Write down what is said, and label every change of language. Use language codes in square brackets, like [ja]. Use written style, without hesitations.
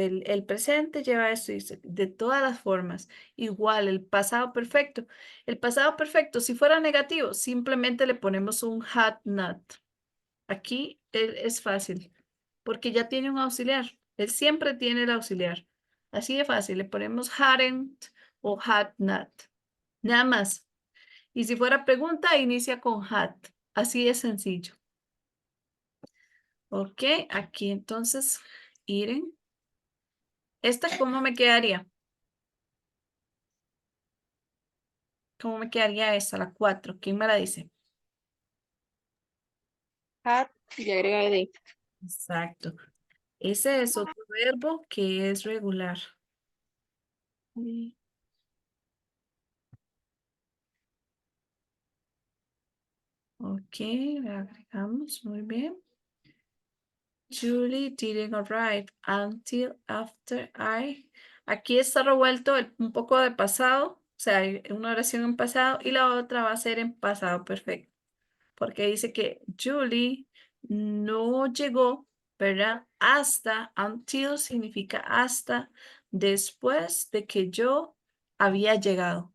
[es] El presente lleva esto. De todas las formas. Igual, el pasado perfecto. El pasado perfecto, si fuera negativo, simplemente le ponemos un had not. Aquí es fácil, porque ya tiene un auxiliar. Él siempre tiene el auxiliar. Así de fácil. Le ponemos hadn't o had not. Nada más. Y si fuera pregunta, inicia con had. Así de sencillo. Ok, aquí entonces, Iren. ¿Esta cómo me quedaría? ¿Cómo me quedaría esta, la 4? ¿Quién me la dice? Had y agrega ed. Exacto. Ese es otro verbo que es regular. Ok, le agregamos, muy bien. [en] Julie didn't arrive until after I. [es] Aquí está revuelto un poco de pasado, o sea, hay una oración en pasado y la otra va a ser en pasado perfecto, porque dice que Julie no llegó, ¿verdad? Hasta, until significa hasta, después de que yo había llegado.